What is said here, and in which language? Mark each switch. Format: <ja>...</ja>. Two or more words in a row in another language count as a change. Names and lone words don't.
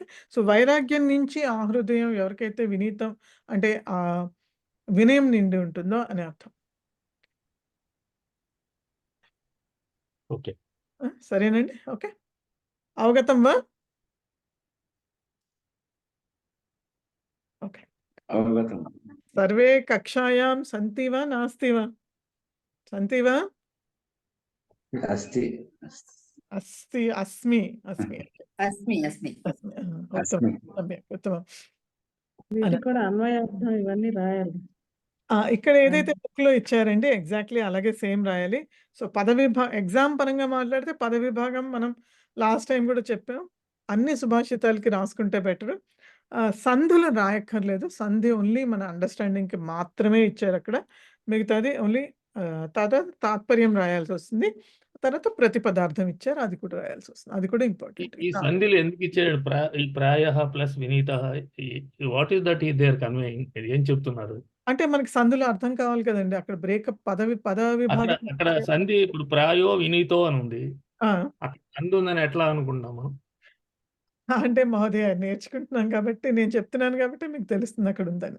<te>సో, వైరాగ్యం నుంచి ఆ హృదయం ఎవరికైతే వినీతం అంటే వినయం నిండి ఉంటుందో అని అర్థం. ఓకే. సరేనండి. ఓకే.</te> <sa>అవగతం వా?</sa> <te>ఓకే.</te> <sa>అవగతం. సర్వే కక్షాయాం సంతి వా? నాస్తి వా? సంతి వా? అస్తి. అస్తి. అస్మి. అస్మి. అస్మి అస్మి అస్మి. ఉత్తమం. అస్మి. సమ్యక్. ఉత్తమం.</sa> <te>వీటికి కూడా అన్వయార్థం ఇవన్నీ రాయాలి. ఇక్కడ ఏదైతే బుక్‌లో ఇచ్చారండి ఎగ్జాక్ట్‌లీ అలాగే సేమ్ రాయాలి. సో, ఎగ్జామ్ పరంగా మాట్లాడితే పద విభాగం మనం</te> <en>last time</en> <te>కూడా చెప్పాం. అన్ని సుభాషితాలకి రాసుకుంటే బెటరు. సంధులు రాయక్కర్లేదు. సంధి ఓన్లీ మన అండర్‌స్టాండింగ్‌కి మాత్రమే ఇచ్చారక్కడ. మిగతాది ఓన్లీ తర్వాత తాత్పర్యం రాయాల్సొస్తుంది. తర్వాత ప్రతిపదార్థం ఇచ్చారు. అది కూడా రాయాల్సొస్తుంది. అది కూడా ఈ ఇంపార్టెంట్. ఈ సంధిలో ఎందుకు ఇచ్చాడు? ఈ ప్రాయః ప్లస్ వినీతః</te> <en>what is that they are conveying?</en> <te>ఏం చెప్తున్నారు? అంటే మనకి సందులో అర్థం కావాలి కదండీ! అక్కడ బ్రేకప్ పద అక్కడ విభాగం అక్కడ సంధి ఇప్పుడు</te> <sa>ప్రాయో వినీతో</sa> <te>అని ఉంది. ఆ! అక్కడ సంధి ఉందని ఎట్లా అనుకుంటున్నాం మనం? అంటే మహోదయ నేర్చుకుంటున్నాం కాబట్టి నేను చెప్తున్నాను కాబట్టి మీకు తెలుస్తుంది అక్కడుందని.</te>